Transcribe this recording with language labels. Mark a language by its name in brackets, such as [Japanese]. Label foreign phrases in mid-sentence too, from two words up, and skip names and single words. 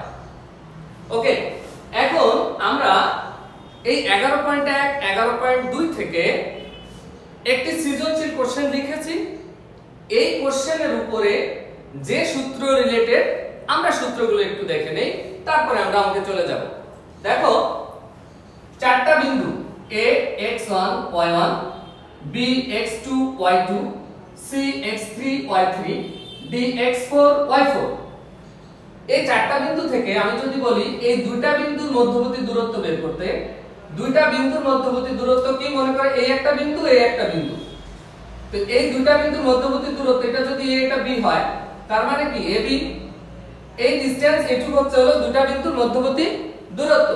[Bangla] ওকে, এখন আমরা এই 11.1 11.2 থেকে একটি সৃজনশীল কোশ্চেন লিখেছি। এই কোশ্চেনের উপরে যে সূত্র রিলেটেড আমরা সূত্রগুলো একটু দেখে নেই, তারপরে আমরা অঙ্কে চলে যাব। দেখো, চারটা বিন্দু a x1 y1, b x2 y2, c x3 y3, d x4 y4। এই চারটা বিন্দু থেকে আমি যদি বলি এই দুইটা বিন্দুর মধ্যবর্তী দূরত্ব বের করতে, দুইটা বিন্দুর মধ্যবর্তী দূরত্ব কি মনে করে এই একটা বিন্দু এই একটা বিন্দু। তো এই দুইটা বিন্দুর মধ্যবর্তী দূরত্ব এটা যদি a এটা b হয়, তার মানে কি ab। এই ডিসটেন্স এটুকু হচ্ছে হলো দুইটা বিন্দুর মধ্যবর্তী দূরত্ব।